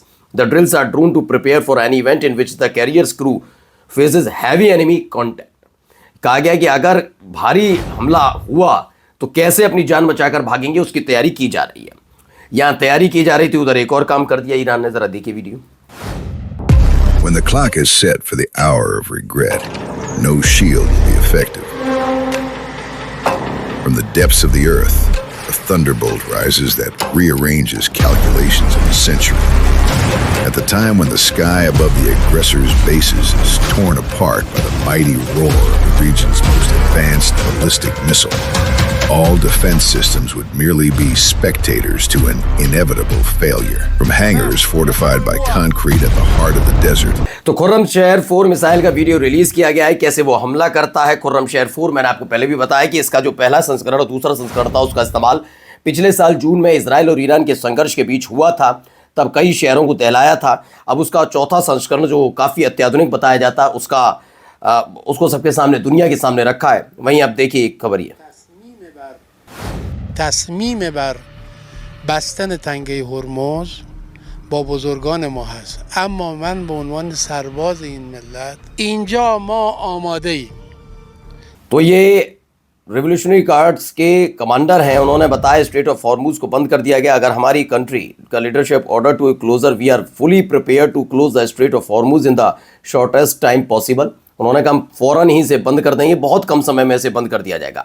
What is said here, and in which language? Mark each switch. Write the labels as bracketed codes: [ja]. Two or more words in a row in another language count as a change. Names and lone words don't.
[en] the drills are drawn to prepare for any event in which the carriers crew faces heavy enemy contact. [hi] कहा गया कि अगर भारी हमला हुआ तो कैसे अपनी जान बचाकर भागेंगे, उसकी तैयारी की जा रही है। यहां तैयारी की जा रही थी, उधर एक और काम कर दिया ईरान ने। जरा देखिए वीडियो। [en] When the clock is set for the hour of regret, no shield will be effective. From the depths of the earth, a thunderbolt rises that rearranges calculations of a century. At the time when the sky above the aggressor's bases is torn apart by the mighty roar of the region's most advanced ballistic missile, all defense systems would merely be spectators to an inevitable failure. From hangars fortified by concrete at the heart of the desert. [hi] तो खुर्रमशहर 4 मिसाइल का वीडियो रिलीज किया गया है, कैसे वो हमला करता है। खुर्रमशहर 4 मैंने आपको पहले भी बताया कि इसका जो पहला संस्करण और दूसरा संस्करण था, उसका इस्तेमाल पिछले साल जून में इजराइल और ईरान के संघर्ष के बीच हुआ था, तब कई शहरों को दहलाया था। अब उसका चौथा संस्करण जो काफ़ी अत्याधुनिक बताया जाता है, उसको सबके सामने, दुनिया के सामने रखा है। वहीं अब देखिए एक खबर ये [fa] تصمیم بر بستن تنگه هرمز با بزرگان ما هست، اما من به عنوان سرباز این ملت اینجا ما آماده ایم. [hi] तो ये रिवोल्यूशनरी गार्ड्स के कमांडर हैं, उन्होंने बताया स्ट्रेट ऑफ हॉर्मुज को बंद कर दिया गया। अगर हमारी कंट्री का लीडरशिप [en] order to closure, we are fully prepare to close the Strait of Hormuz in the shortest time possible. [hi] उन्होंने कहा फौरन ही से बंद कर देंगे, बहुत कम समय में से बंद कर दिया जाएगा।